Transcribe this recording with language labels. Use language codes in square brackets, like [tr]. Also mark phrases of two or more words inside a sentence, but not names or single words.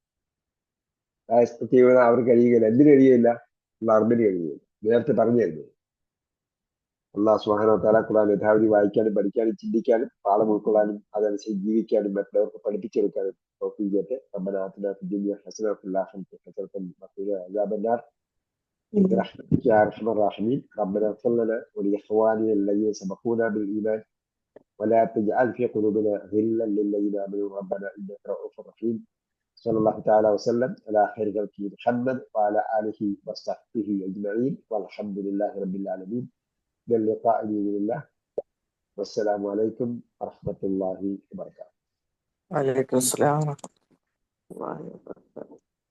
[ml] അവർക്ക് കഴിയുകയില്ല. എന്തിനു കഴിയുകയില്ല? ലർബിന് കഴിയുകയില്ല. നേരത്തെ പറഞ്ഞായിരുന്നു. [ar] الله سبحانه وتعالى [ml] ഖുർആൻ യഥാവിധി വായിക്കാനും പഠിക്കാനും ചിന്തിക്കാനും പാഠം ഉൾക്കൊള്ളാനും അതനുസരിച്ച് ജീവിക്കാനും മറ്റുള്ളവർക്ക് പഠിപ്പിച്ചെടുക്കാനും തൗഫീഖ് ചെയ്യട്ടെ. [ar] ربنا آتنا في الدنيا حسنة وفي الآخرة حسنة وقنا عذاب النار برحمتك يا ارحم الراحمين. ربنا اغفر لنا ولاخواننا الذين سبقونا بالايمان ولا تجعل في قلوبنا غلا للذين امنوا ربنا انك رؤوف رحيم. صلى الله تعالى وسلم على خير خلقه محمد وعلى اله وصحبه اجمعين والحمد لله رب العالمين. إلى اللقاء بإذن الله، والسلام عليكم ورحمة الله وبركاته. وعليكم السلام ورحمة الله وبركاته.